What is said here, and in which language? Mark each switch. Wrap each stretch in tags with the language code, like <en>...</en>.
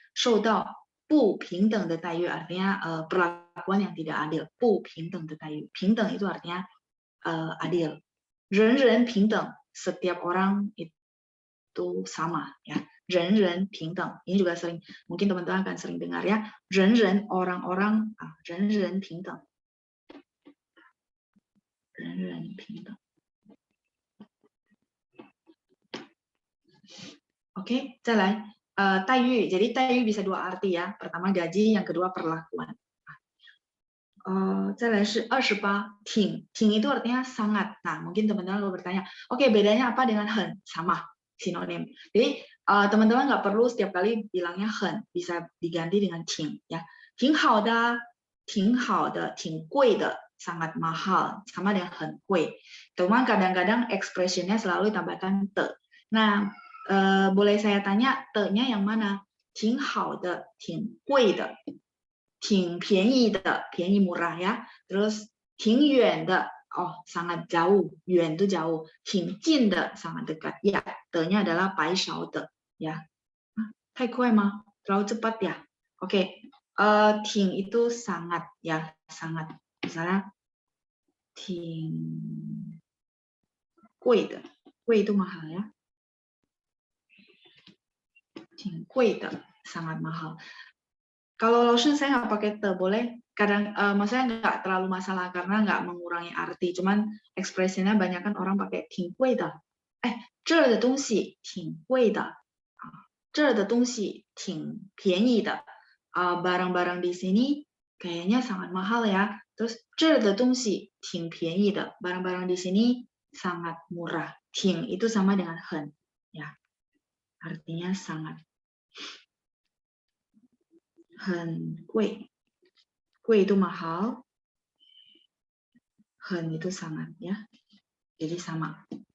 <zh>受到不平等的待遇</zh> <id>artinya perlakuan yang tidak adil.</id> <zh>不平等的待遇.</zh> <id>平等 itu artinya adil.</id> <zh>人人平等,</zh> <id>setiap orang itu sama ya.</id> <zh>人人平等.</zh> <id>Ini juga sering mungkin teman-teman akan sering dengar ya.</id> <zh>人人 orang-orang, 人人平等. 人人平等. Oke, 再来 待遇.</zh> <id>Jadi 待遇 bisa dua arti ya. Pertama gaji, yang kedua perlakuan. 再来是28 挺 itu artinya sangat. Nah, mungkin teman-teman kalau bertanya, oke, bedanya apa dengan 很 sama sinonim. Jadi teman-teman nggak perlu setiap kali bilangnya 很, bisa diganti dengan 挺 ya.</id> <zh>挺好的, 挺好的, 挺贵的,</zh> <id>sangat mahal, sama dengan</id> <zh>很贵.</zh> <id>Cuman kadang-kadang ekspresinya selalu tambahkan 的.Nah, boleh saya tanya 的-nya yang mana?</id> <zh>挺好的, 挺贵的, 挺便宜的, 便宜 murah ya.</zh> <id>Terus 挺远的, oh sangat jauh, 远 itu jauh.</id> <zh>挺近的,</zh> <id>sangat dekat. Ya, 的-nya adalah 白少的 ya.</id> <zh>太快吗?</zh> <id>Terlalu cepat ya? Oke. 挺 itu sangat ya, sangat. Misalnya 挺贵的, 贵 itu mahal ya. 挺贵的, sangat mahal. Kalau lotion saya nggak pakai te, boleh? Kadang, maksudnya nggak terlalu masalah karena nggak mengurangi arti. Cuman ekspresinya banyak kan orang pakai 挺贵的.</id> <zh>这儿的东西挺贵的. 这儿的东西挺便宜的.</zh> <id>Barang-barang di sini kayaknya sangat mahal ya.</id> <zh>Terus 这儿的东西挺便宜的.</zh> <id>Barang-barang di sini sangat murah. 挺 itu sama dengan 很 ya. Artinya sangat.</id> <zh>很贵.贵</zh> <id>itu mahal. 很 itu sangat ya. Jadi sama.</id>